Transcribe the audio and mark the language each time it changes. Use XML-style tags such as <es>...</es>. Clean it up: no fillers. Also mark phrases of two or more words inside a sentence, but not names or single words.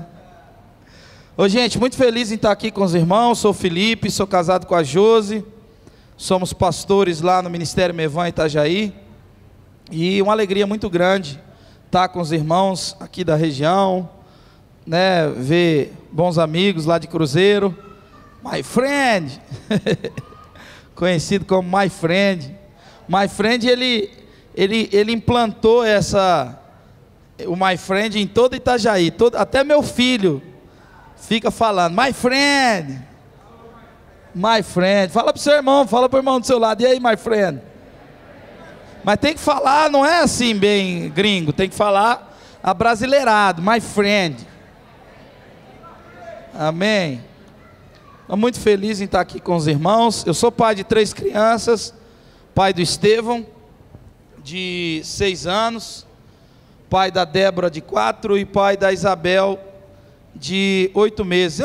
<pt>Ô gente, muito feliz em estar aqui com os irmãos. Sou o Felipe, sou casado com a Josi. Somos pastores lá no Ministério Mevan Itajaí. E uma alegria muito grande estar com os irmãos aqui da região, né? Ver bons amigos lá de Cruzeiro.</pt> <en>My friend,</en> <pt>conhecido como</pt> <en>My friend. My friend,</en> <pt>ele implantou o</pt> <en>My friend</en> <pt>em todo Itajaí. Até meu filho fica falando,</pt> <en>my friend.</en> <pt>Fala pro seu irmão, fala pro irmão do seu lado. E aí,</pt> <en>my friend?</en> <pt>Mas tem que falar, não é assim bem gringo. Tem que falar abrasileirado,</pt> <en>my friend.</en> <pt>Amém. Estou muito feliz em estar aqui com os irmãos. Eu sou pai de 3 crianças. Pai do Estevão, de 6 anos. Pai da Débora, de 4. E pai da Isabel, de 8 meses.</pt>